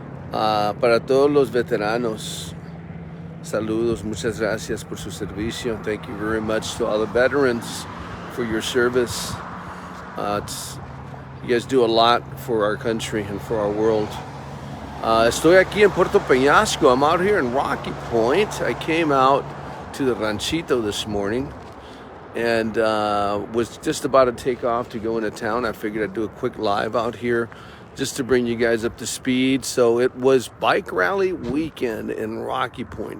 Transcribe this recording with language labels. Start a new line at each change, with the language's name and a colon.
Spanish: Para todos los veteranos, saludos. Muchas gracias por su servicio.
English: Thank you very much to all the veterans for your service. You guys do a lot for our country and for our world.
Spanish: Estoy aquí en Puerto Penasco.
English: I'm out here in Rocky Point. I came out to the Ranchito this morning and was just about to take off to go into town. I figured I'd do a quick live out here just to bring you guys up to speed. So it was bike rally weekend in Rocky Point.